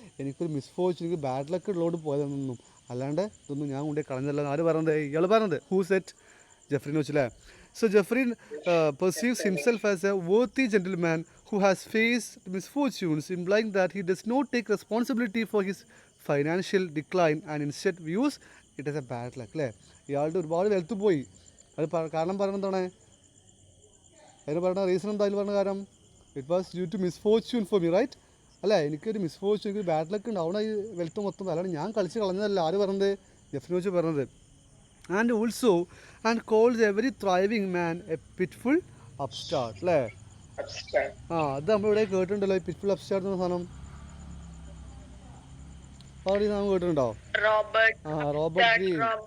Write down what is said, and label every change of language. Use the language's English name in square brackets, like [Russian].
[Malayalam] എനിക്കൊരു മിസ്ഫോർച്യൂൺ, എനിക്ക് bad luck ഉള്ളതുകൊണ്ട് പോയതെന്നൊന്നും അല്ലാണ്ട് ഇതൊന്നും ഞാൻ കൊണ്ടുപോയി കളഞ്ഞതല്ല. ആര് പറഞ്ഞത്? ഇയാൾ പറഞ്ഞത്. [English] Who said? [Malayalam] ജെഫ്രി നോച്ച് അല്ലേ. [English] So Jeffrey perceives himself as a worthy gentleman who has faced misfortunes, implying that he does not take responsibility for his financial decline and instead views it as a bad luck. [Malayalam] അല്ലേ? ഇയാളുടെ ഒരുപാട് wealth പോയി. അത് കാരണം പറയുന്നത് എന്താണ്? അതിന് പറയുന്ന റീസൺ എന്താ? അതിൽ പറഞ്ഞ കാരണം [English] It was due to misfortune for me, right? അല്ലേ? [Malayalam] എനിക്കൊരു മിസ്ഫോർച്യൂൺ, എനിക്കൊരു ബാഡ് ലക്ക് ഉണ്ട്, അവിടെ ഈ വെൽത്ത് മൊത്തം. അല്ലാണ്ട് ഞാൻ കളിച്ച് കളഞ്ഞതല്ല. ആര് പറഞ്ഞത്? ജെഫ്രി നോച്ച് പറഞ്ഞത്. [English] And also and calls every thriving man a pitiful upstart. [Malayalam] അല്ലേ? അത് നമ്മളിവിടെ കേട്ടിട്ടുണ്ടല്ലോ, പിറ്റ്ഫുൾ അപ്സ്റ്റാർട്ട് എന്ന സാധനം. നാം കേട്ടിട്ടുണ്ടോ? Robert green.